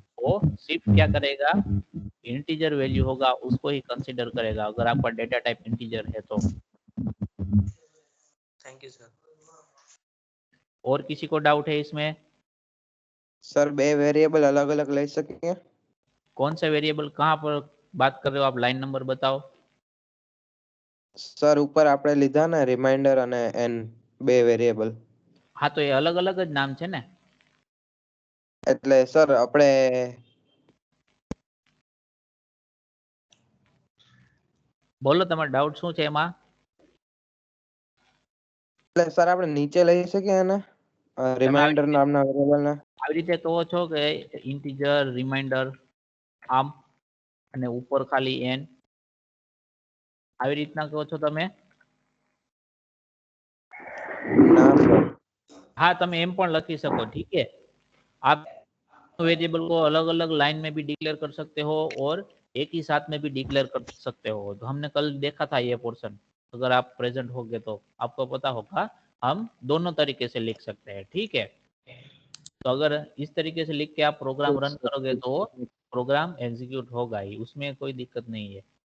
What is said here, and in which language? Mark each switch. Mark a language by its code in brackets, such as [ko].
[hi] वो सिर्फ क्या करेगा, इंटीजर वैल्यू होगा उसको ही कंसीडर करेगा अगर आपका डेटा टाइप इंटीजर है तो। [en] Thank you sir. [hi] और किसी को डाउट है इसमें? सर 2 वेरिएबल अलग अलग ले सके? कौन सा वेरिएबल, कहाँ पर बात कर रहे हो आप, लाइन नंबर बताओ। सर ऊपर [gu] આપણે લીધા ને રિમાઇન્ડર અને n 2 વેરિએબલ। [hi] हाँ तो ये अलग अलग [gu] જ નામ છે ને। એટલે સર આપણે બોલો તમારો ડાઉટ શું છે એમાં? એટલે સર આપણે નીચે લઈ શકીએ ને રિમાઇન્ડર નામના વેરિએબલ ને? આવી રીતે કહો છો કે ઇન્ટીજર રિમાઇન્ડર આમ અને ઉપર ખાલી n, આવી રીતના કહો છો તમે? ના સર। हाँ તમે એમ પણ લખી શકો, [hi] ठीक है। आप वेरिएबल को अलग अलग लाइन में भी डिक्लेयर कर सकते हो और एक ही साथ में भी डिक्लेयर कर सकते हो। तो हमने कल देखा था ये पोर्शन, अगर आप प्रेजेंट होगे तो आपको पता होगा हम दोनों तरीके से लिख सकते हैं, ठीक है। तो अगर इस तरीके से लिख के आप प्रोग्राम रन करोगे तो प्रोग्राम एग्जीक्यूट होगा ही, उसमें कोई दिक्कत नहीं है।